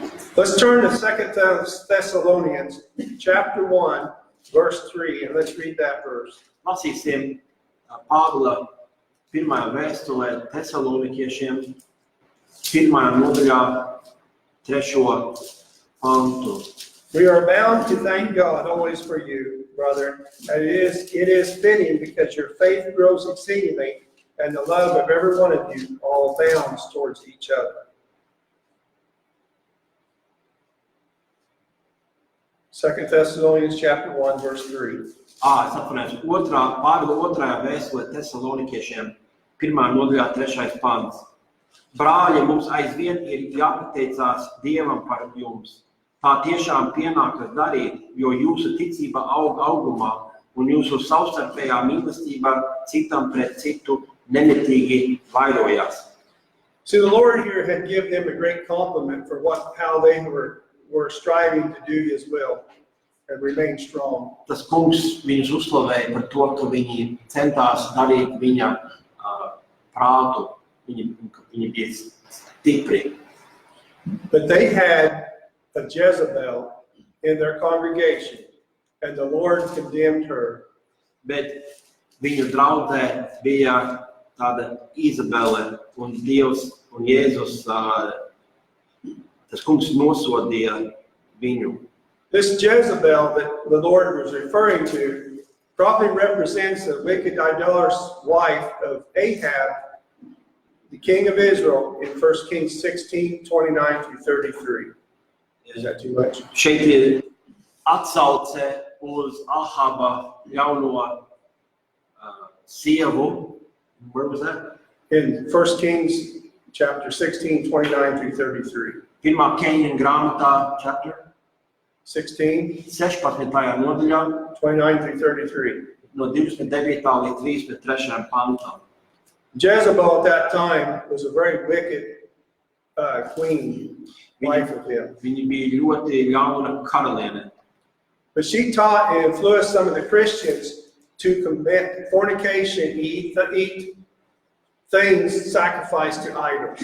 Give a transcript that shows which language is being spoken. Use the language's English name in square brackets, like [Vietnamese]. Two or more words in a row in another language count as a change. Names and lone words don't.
[English] Let's turn to 2 Thessalonians chapter 1, verse 3, and let's read that verse. [Latvian] Lasīsim Pāvila 1. vēstulē Tesalonikiešiem 1. nodaļā 3. pantu. [English] We are bound to thank God always for you, brethren, and it is fitting because your faith grows exceedingly, and the love of every one of you all abounds towards each other. 2 Thessalonians chapter 1, verse 3. [Latvian] Es atvainojos, Pāvila otrajā vēstulē Tesalonikiešiem, 1. nodaļā 3. pants. Brāļi, mums aizvien ir jāpateicās Dievam par jums. Tā tiešām pienākas darīt, jo jūsu ticība aug augumā un jūsu savstarpējā mīlestība citam pret citu nemitīgi vairojās. [English] See, the Lord here had given them a great compliment for how they were striving to do His will and remain strong. [Latvian] Tas kungs viņus uzslavēja par to, ka viņi centās darīt viņa prātu, viņi bija stipri. [English] But they had a Jezebel in their congregation, and the Lord condemned her. [Latvian] Bet viņu draudzē bija tāda Izabele, un Dievs un Jēzus, tas kungs nosodīja viņu. [English] This Jezebel that the Lord was referring to probably represents the wicked idolatrous wife of Ahab, the king of Israel, in 1 Kings 16, 29 through 33. Is that too much? [Latvian] Šeit ir atsauce uz Ahaba jauno sievu. [English] Where was that? In 1 Kings chapter 16, 29 through 33. [Latvian] Pirmā Keņa grāmatā, chapter 16, 16. nodaļā, [English] 29 through 33. [Latvian] no 29. līdz 33. pantam. [English] Jezebel at that time was a very wicked queen, wife of him. [Latvian] Viņa bija ļoti ļauna karaliene. [English] But she taught and influenced some of the Christians to commit fornication, eat things sacrificed to idols.